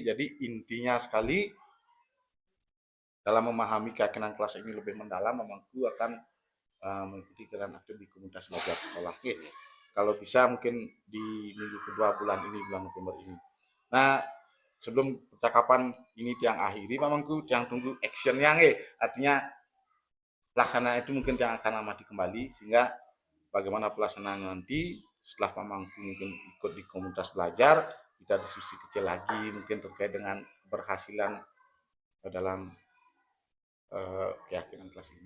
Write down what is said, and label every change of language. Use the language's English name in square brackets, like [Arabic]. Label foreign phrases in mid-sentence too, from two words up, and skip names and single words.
[Indonesian] Jadi intinya sekali dalam memahami keyakinan kelas ini lebih mendalam, Pak Mangku akan mengikuti kegiatan aktif di komunitas belajar sekolah. Oke, kalau bisa mungkin di minggu kedua bulan ini, bulan November ini. Nah, sebelum percakapan ini tiang akhiri, Pak Mangku, tiang tunggu actionnya, artinya pelaksanaan itu mungkin yang akan amati kembali, sehingga bagaimana pelaksanaan nanti setelah Pak Mangku mungkin ikut di komunitas belajar, kita diskusi kecil lagi mungkin terkait dengan keberhasilan dalam keyakinan kelas ini.